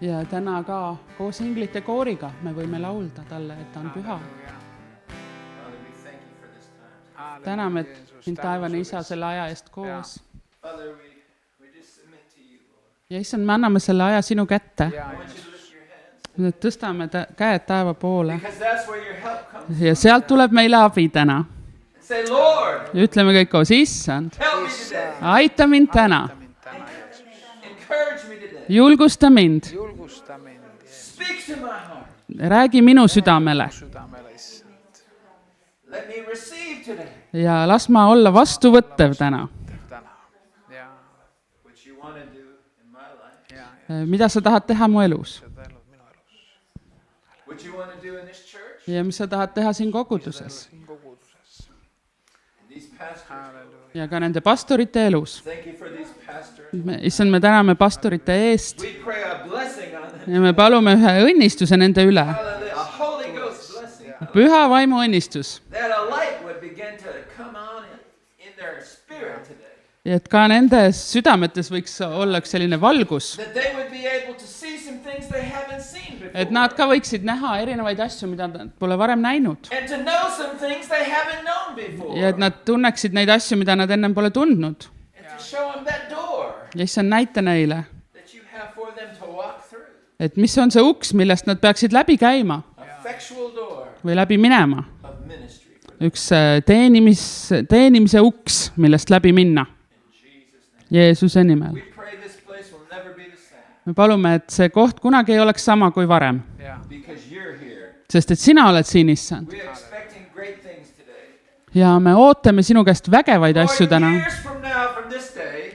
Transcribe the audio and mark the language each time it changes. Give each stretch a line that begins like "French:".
Estonian: Ja täna ka koos inglite kooriga me võime laulda talle, et ta on püha.
English: Father, we thank you for this time.
Estonian: Täname sind taevane isa selle aja eest koos.
English: Father, we just submit to you, Lord.
Estonian: Ja issand, me anname selle aja sinu kätte.
English: I want you to lift your hands.
Estonian: Me tõstame käed taeva poole.
English: Because that's where your help comes.
Estonian: Ja sealt tuleb meile abi täna.
English: Say, Lord,
Estonian: Ja ütleme kõik koos, issand,
English: help me today.
Estonian: aita mind täna.
English: Encourage me today.
Estonian: Julgusta mind. Julgusta mind
English: Speak to my heart.
Estonian: Räägi minu südamele. südamele, issand.
English: Let me receive today
Estonian: Ja las ma olla vastuvõttev täna. Täna. Ja,
English: what you want to do in my life,
Estonian: ja, Mida sa tahad teha mu elus? seda elud minu elus.
English: what you want to do in this church,
Estonian: Ja mis sa tahad teha siin koguduses? Siin koguduses.
English: these pastors.
Estonian: Halleluuja. Ja ka nende pastorite elus.
English: Thank you for these pastors.
Estonian: Issand, me täname pastorite eest
English: We pray a blessing on them.
Estonian: ja me palume ühe õnnistuse nende üle.
English: Hallelujah. A Holy Ghost blessing.
Estonian: Püha vaimu õnnistus.
English: That a light would begin to come on in their spirit today.
Estonian: Ja et ka nende südametes võiks olla üks selline valgus.
English: That they would be able to see some things they haven't seen before.
Estonian: Et nad ka võiksid näha erinevaid asju, mida nad pole varem näinud.
English: And to know some things they haven't known before.
Estonian: Ja et nad tunneksid neid asju, mida nad ennem pole tundnud.
English: And to show them that door
Estonian: Ja issand, näita neile,
English: that you have for them to walk through.
Estonian: et mis on see uks, millest nad peaksid läbi käima
English: A effectual door
Estonian: või läbi minema.
English: of ministry for them.
Estonian: Üks teenimise uks, millest läbi minna.
English: In Jesus' name.
Estonian: Jeesuse nimel.
English: We pray this place will never be the same
Estonian: Me palume, et see koht kunagi ei oleks sama kui varem, Ja,
English: because you're here.
Estonian: sest et sina oled siin, issand.
English: We are expecting great things today.
Estonian: Ja me ootame sinu käest vägevaid asju
English: Lord,
Estonian: täna.
English: years from now, from this day,